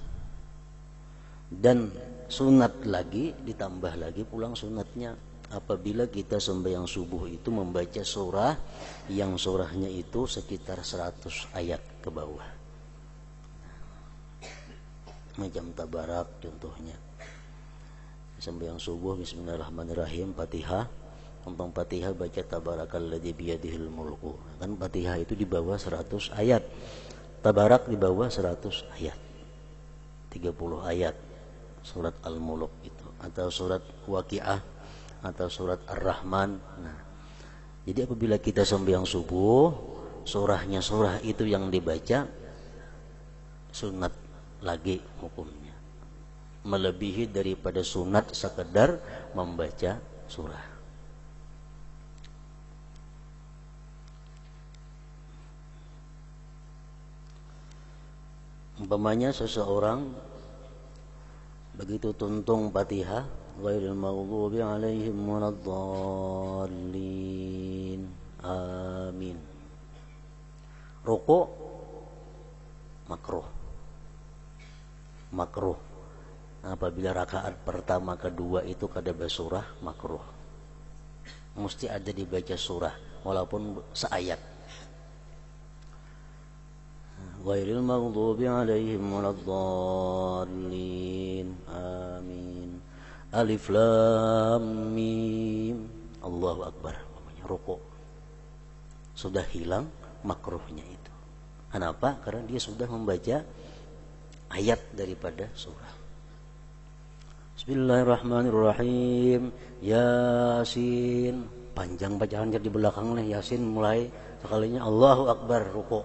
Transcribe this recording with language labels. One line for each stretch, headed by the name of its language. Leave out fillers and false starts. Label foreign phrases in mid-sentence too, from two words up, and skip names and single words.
Banjar: Dan sunat lagi, ditambah lagi pulang sunatnya apabila kita sembahyang subuh itu membaca surah yang surahnya itu sekitar 100 ayat ke bawah. Macam Tabarak contohnya, sembahyang subuh bismillahirrahmanirrahim, Fatihah, tentang Fatihah baca
Arabic: تبارك الذي بيده الملك.
Banjar: Kan Fatihah itu di bawah 100 ayat, Tabarak di bawah 100 ayat, 30 ayat surat Al-Mulk itu, atau surat Waqiah atau surat Ar-Rahman. Nah, jadi apabila kita sembahyang subuh, surahnya surah itu yang dibaca, sunat lagi hukumnya, melebihi daripada sunat sekedar membaca surah. Umpamanya seseorang begitu tuntung Fatihah,
Arabic: غير المغضوب عليهم ولا الضالين,
Banjar: amin, rukuk makruh. Apabila rakaat pertama kedua itu kada basurah, makruh, mesti ada dibaca surah walaupun seayat.
Arabic: غير المغضوب عليهم ولا الضالين آمين الم الله أكبر.
Banjar: Rukuk sudah hilang makruhnya itu. Kenapa? Karena dia sudah membaca ayat daripada surah. Bismillahirrahmanirrahim, Yasin, panjang bacaan jadi belakang nih, Yasin mulai sekalinya
Arabic: الله أكبر,
Banjar: rukuk.